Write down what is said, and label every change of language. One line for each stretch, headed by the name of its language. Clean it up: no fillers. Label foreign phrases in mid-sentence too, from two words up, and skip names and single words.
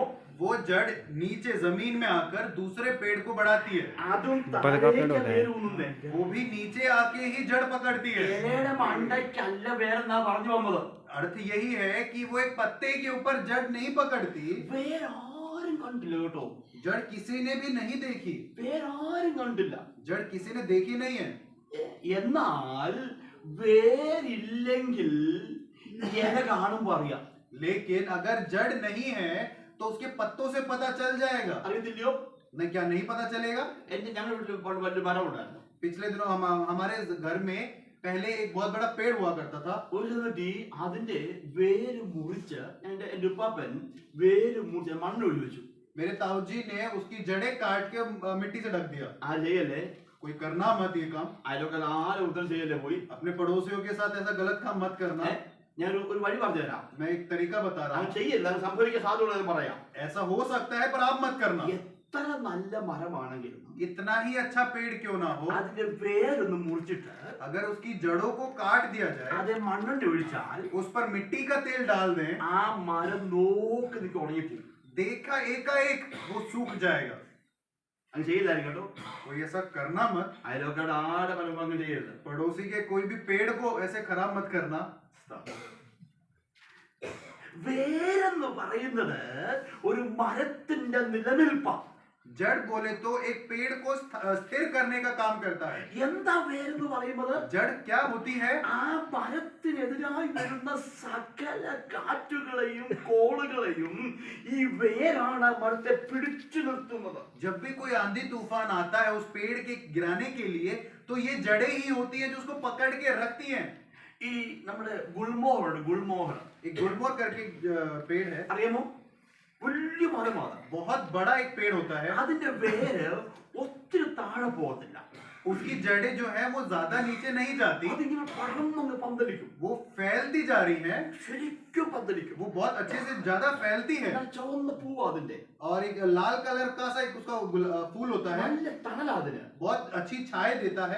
Hindi: वो जड़ नीचे जमीन में आकर दूसरे पेड़ को बढ़ाती है।
Malayalam: അതും
Hindi: बरगद पेड़
Malayalam: താഴേക്ക്
Hindi: होता है।
Malayalam: വേരൂന്നുന്നേ.
Hindi: वो भी नीचे आके ही जड़ पकड़ती है।
Malayalam: ഇലയുടെ മണ്ടയ്ക്കല്ല വേരെന്നാ പറഞ്ഞു വന്നത്.
Hindi: अर्थ यही है कि वो एक पत्ते के ऊपर जड़ नहीं पकड़ती।
Malayalam: വേരാരും കണ്ടില്ല കേട്ടോ.
Hindi: जड़ किसी ने भी नहीं देखी।
Malayalam: വേരാരും കണ്ടില്ല.
Hindi: जड़ किसी ने देखी नहीं है।
Malayalam: എന്നാൽ വേരില്ലെങ്കിൽ ഇല കാണുമ്പോ അറിയാം.
Hindi: लेकिन अगर जड़ नहीं है तो उसके पत्तों से पता चल जाएगा।
Malayalam: അറിയത്തില്ലയോ?
Hindi: नहीं, क्या नहीं पता चलेगा?
Malayalam: ഞങ്ങളുടെ വീട്ടിൽ വലിയ മരം ഉണ്ടായിരുന്നു.
Hindi: पिछले दिनों हमारे घर में पहले एक बहुत बड़ा पेड़ हुआ करता था।
Malayalam: ഒരു സമയത്ത് അതിന്റെ വേര് മുറിച്ച് എന്റെ ഉപ്പാപ്പൻ വേര് മുറിച്ച് മണ്ണൊഴി വെച്ചു.
Hindi: मेरे ताऊजी ने उसकी जड़ें काट के मिट्टी से ढक दिया।
Malayalam: ആ ചെയ്യല്ലേ?
Hindi: कोई करना मत ये काम।
Malayalam: അയലൊക്കെ ആരും ഉത്തരം ചെയ്യല്ലേ പോയി.
Hindi: अपने पड़ोसियों के साथ ऐसा गलत काम मत करना।
Malayalam: ഞാൻ ഒരു വഴി പറഞ്ഞു തരാം.
Hindi: मैं एक तरीका बता रहा
Malayalam: അത്
Hindi: हूँ।
Malayalam: ചെയ്യല്ല, അത് സംഭവിക്കാൻ സാധ്യതയുള്ളത് പറയാം.
Hindi: ऐसा हो सकता है पर आप मत करना।
Malayalam: എത്ര നല്ല മരമാണെങ്കിലും
Hindi: इतना ही अच्छा पेड़ क्यों ना हो,
Malayalam: അതിന്റെ വേരൊന്ന് मुറിച്ചിട്ട്
Hindi: अगर उसकी जड़ों को काट दिया जाए,
Malayalam: അത് മണ്ണുണ്ട് ഒഴിച്ചാൽ
Hindi: उस पर मिट्टी का तेल डाल दें,
Malayalam: ആ മരം നോക്കി നിൽക്കി ഉണങ്ങിപ്പോകും.
Hindi: देखा एकाएक वो सूख जाएगा।
Malayalam: അത് ചെയ്യില്ലായിരിക്കും കേട്ടോ.
Hindi: कोई ऐसा करना मत।
Malayalam: അയലൊക്കെ ആടെ പലരും അങ്ങ് ചെയ്യരുത്.
Hindi: पड़ोसी के कोई भी पेड़ को ऐसे खराब मत करना।
Malayalam: വേരെന്ന് പറയുന്നത് ഒരു മരത്തിന്റെ നിലനിൽപ്പാണ്.
Hindi: जड़ बोले तो एक पेड़ को स्थिर करने का काम करता है।
Malayalam: എന്താ വേരെന്ന് പറയുന്നത്?
Hindi: जड़ क्या होती है?
Malayalam: ആ മരത്തിനെതിരായി വരുന്ന സകല കാറ്റുകളെയും കോളുകളെയും ഈ വേരാണ് മരത്തെ പിടിച്ചു നിർത്തുന്നത്.
Hindi: जब भी कोई आंधी तूफान आता है उस पेड़ के गिराने के लिए, तो ये जड़ें ही होती है जो उसको पकड़ के रखती हैं।
Malayalam: ഈ നമ്മുടെ ഗുൽമോഹർ
Hindi: एक गुलमोहर करके पेड़ है,
Malayalam: അറിയാമോ? വലിയ മരമാണ്.
Hindi: बहुत बड़ा एक पेड़ होता है।
Malayalam: അതിന്റെ വേര് ഒത്തിരി താഴെ പോകത്തില്ല.
Hindi: उसकी जड़ें जो है वो ज्यादा नीचे नहीं जाती,
Malayalam: അതിങ്ങനെ പടർന്നങ്ങ് പന്തലിക്കും.
Hindi: वो फैलती जा रही है,
Malayalam: ശരിക്കും പന്തലിക്കും.
Hindi: वो बहुत अच्छे से ज्यादा फैलती है।
Malayalam: എന്നാൽ ചുവന്ന പൂവ് അതിന്റെ,
Hindi: और एक लाल कलर का सा एक उसका फूल होता है,
Malayalam: നല്ല തണല അതിന്.
Hindi: बहुत अच्छी छाया देता है।